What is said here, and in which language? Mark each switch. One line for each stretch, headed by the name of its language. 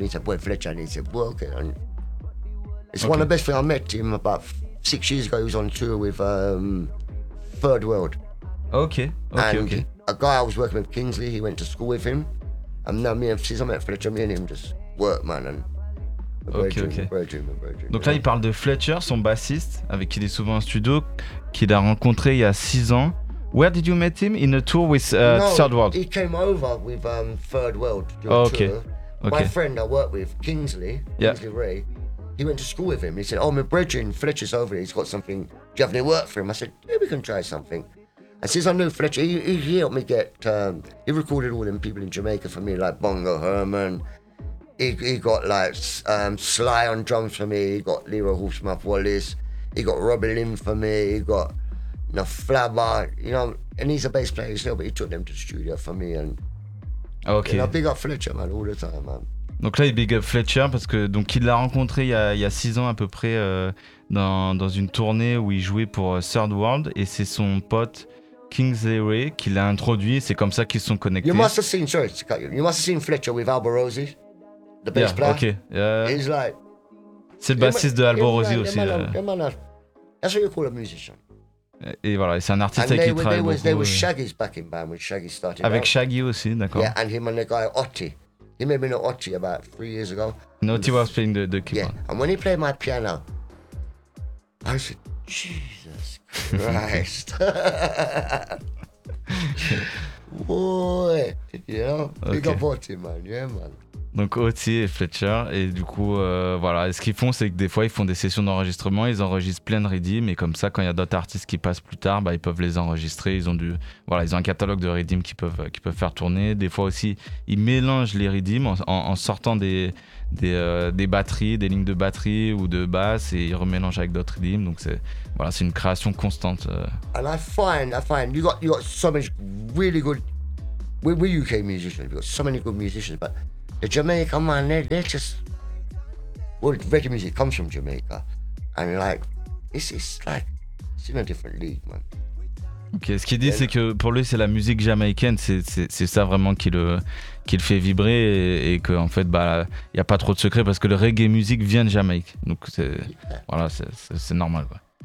English: He said, "Boy, Fletcher," and he said, "Well, okay." And it's one of the best things. I met him about 6 years ago. He was on tour with Third World. Okay. A guy I was working with, Kingsley. He went to school with him, and now me and since I met Fletcher, me and him just work, man. And Okay.
French: Donc là, il parle de Fletcher, son bassiste, avec qui il est souvent en studio, qu'il a rencontré il y a 6 ans.
English: Where did you meet him? In a tour with Third World? No, he came over with Third World during the tour. Okay. My friend I worked with, Kingsley Ray, he went to school with him. He said, oh, my brethren, Fletcher's over here. He's got something. Do you have any work for him? I said, yeah, we can try something. And since I knew Fletcher, he helped me get, he recorded all them people in Jamaica for me, like Bongo Herman. He got like Sly on drums for me. He got Leroy Horsemouth Wallace. He got Robbie Lynn for me. He got a flabber, you know, and he's a bass player still, but he took them to the studio for me. And okay, you know, big up Fletcher, man, all the time, man.
French: Donc là, il
English: big up
French: Fletcher parce que donc il l'a rencontré il y a 6 ans à peu près dans une tournée où il jouait pour Third World, et c'est son pote Kingsley Ray qui l'a introduit. C'est comme ça qu'ils sont connectés.
English: You must have seen Fletcher with Alborosi, the bass player. Okay. He's like,
French: c'est le bassiste de Alborosi aussi.
English: That's what you call a musician.
French: Et voilà, c'est un artiste avec qui il travaille beaucoup.
English: They were Shaggy's backing band when Shaggy started.
French: Avec Shaggy aussi, d'accord.
English: Yeah, and him and the guy Otti. He made me know Otti about 3 years ago. Otti was playing the keyboard. Yeah, and when he played my piano, I said, Jesus Christ. Boy, you know, big up Otti, man. Yeah, man.
French: Donc Otti et Fletcher, et du coup voilà, et ce qu'ils font, c'est que des fois ils font des sessions d'enregistrement, ils enregistrent plein de riddims, et comme ça quand il y a d'autres artistes qui passent plus tard, bah ils peuvent les enregistrer. Ils ont un catalogue de riddims qu'ils peuvent faire tourner. Des fois aussi ils mélangent les riddims en sortant des batteries, des lignes de batterie ou de basse, et ils remélangent avec d'autres riddims. Donc c'est une création constante.
English: And I find you got so many really good, we UK musicians, we got so many good musicians, but the Jamaican man, they're just, well, reggae music comes from Jamaica, and like, it's in a different league, man.
French: Ok, ce qu'il dit, c'est que pour lui, c'est la musique jamaïcaine, c'est ça vraiment qui le fait vibrer, et que en fait, bah, y a pas trop de secret parce que le
English: reggae music
French: vient de Jamaïque, donc c'est, voilà, c'est normal, quoi.